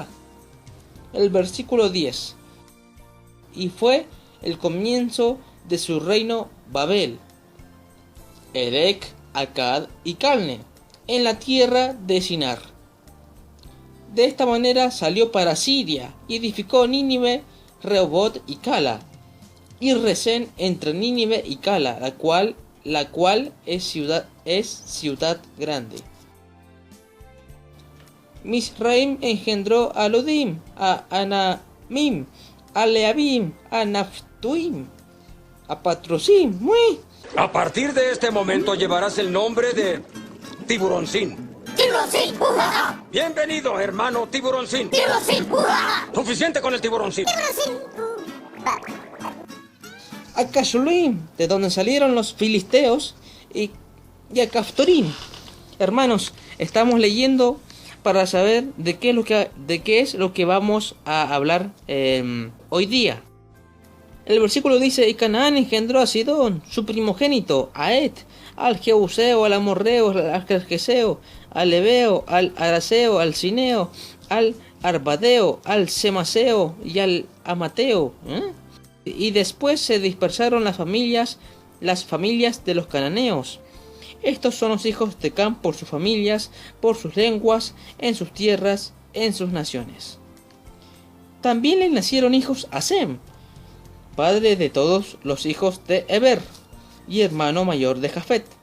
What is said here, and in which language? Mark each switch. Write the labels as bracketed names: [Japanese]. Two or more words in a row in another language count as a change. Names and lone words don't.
[Spanish] El versículo 10: y fue el comienzo de su reino Babel, Erec, Akkad y Calne, en la tierra de Sinar. De esta manera salió para Siria y edificó Nínive, Rehoboth y Cala, y Resén entre Nínive y Cala, la cual es ciudad grande. Misraim engendró a Ludim, a Anamim, a Leabim, a Naftuim, a Patrosim. A partir de este momento llevarás el nombre de Tiburoncín. ¡Tiburoncín! ¡Ujaja! Bienvenido, hermano Tiburoncín. ¡Tiburoncín! ¡Ujaja! Suficiente con el Tiburoncín. ¡Tiburoncín! A Casluim, de donde salieron los filisteos, y a Caftorim. Hermanos, estamos leyendo para saber de qué es lo que vamos a hablar hoy día. El versículo dice: y Canaán engendró a Sidón, su primogénito, a Et, al Jebuseo, al Amorreo, al Gergeseo, al Ebeo, al Araseo, al Cineo, al Arbadeo, al Semaseo y al Amateo. Y después se dispersaron las familias de los cananeos. Estos son los hijos de Cam por sus familias, por sus lenguas, en sus tierras, en sus naciones. También le nacieron hijos a Sem, padre de todos los hijos de Eber, y hermano mayor de Jafet.